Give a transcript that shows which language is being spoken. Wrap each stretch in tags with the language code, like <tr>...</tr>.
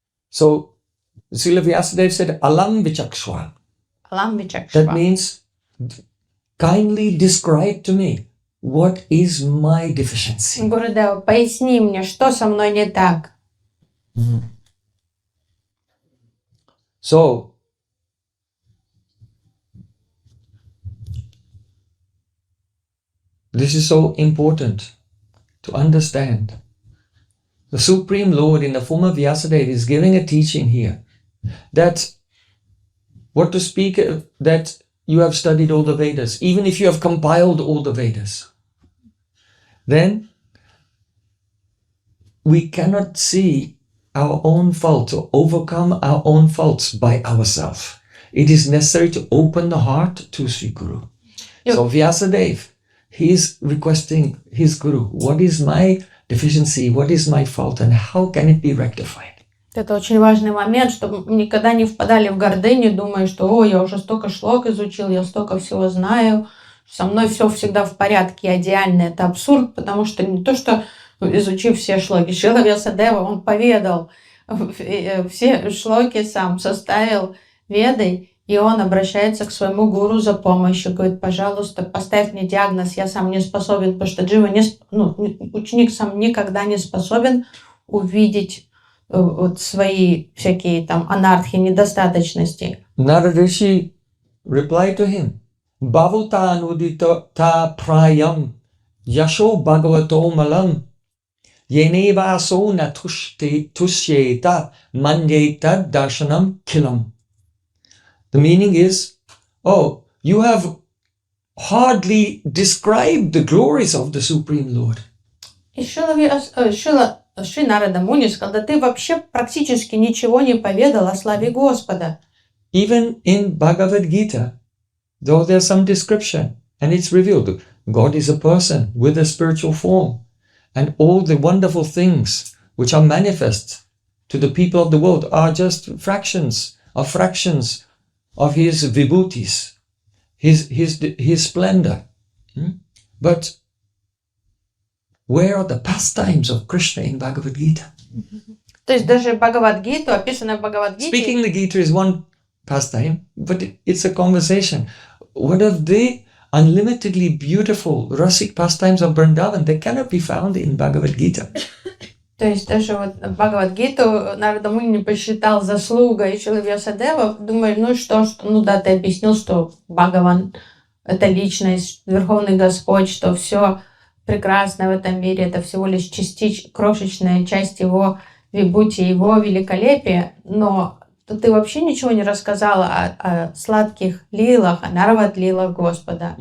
<en>So, Srila Vyāsadev said,</en> <sa>Alam vichakshva. Алам Вичакшва.</sa> <en>That means, kindly describe to me what is my deficiency.</en> <ru>Гурудева, поясни мне, что со мной не так.</ru> <en>So, this is so important to understand. The Supreme Lord in the form of Vyāsadeva is giving a teaching here that what to speak of, that you have studied all the Vedas, even if you have compiled all the Vedas, then we cannot see our own faults or overcome our own faults by ourselves. It is necessary to open the heart to Sri Guru. So Vyāsadeva, he is requesting his Guru, what is my deficiency, what is my fault, and how can it be rectified?</en> <ru>Это очень важный момент, чтобы мы никогда не впадали в гордыню, думая, что я уже столько шлок изучил, я столько всего знаю, со мной все всегда в порядке, я идеальный. Это абсурд, потому что не то, что изучив все шлоки, Шрила Vyāsa-дева, он поведал все шлоки сам, составил ведой, и он обращается к своему гуру за помощью, говорит: пожалуйста, поставь мне диагноз, я сам не способен, потому что ученик сам никогда не способен увидеть свои всякие там анархи, недостаточности.</ru> <en>Narada Rishi replied to him,</en> <sa>Bhavuta nudita ta prayam yasho bhagavato malam yeneva so na tushyeta manyeta darshanam kilam.</sa> <en>The meaning is, you have hardly described the glories of the Supreme Lord.</en> <ru>И Шри Нарада Муни сказал: да ты вообще практически ничего не поведал о славе Господа.</ru> <en>Even in Bhagavad Gita, though there's some description, and it's revealed, God is a person with a spiritual form, And all the wonderful things which are manifest to the people of the world are just fractions of his vibhutis, his splendor. But where are the pastimes of Krishna in Bhagavad Gita?</en> <ru>То есть даже Бхагавад-гиту, описанное в Бхагавад-гите,</ru> <en>Speaking the Gita is one pastime, but it's a conversation. What of the unlimitedly beautiful rasic pastimes of Vrindavan? They cannot be found in Bhagavad Gita.</en> <ru>то есть даже вот Бхагавад-гиту Нарада Муни посчитал заслугой Шрилы Вьясадева, думаю, ну что, ну да, ты объяснил, что Бхагаван — это личность, Верховный Господь, что все прекрасное в этом мире — это всего лишь крошечная часть его вибхути, его великолепия, но ты вообще ничего не рассказала о сладких лилах, о Нарват-лилах Господа.</ru>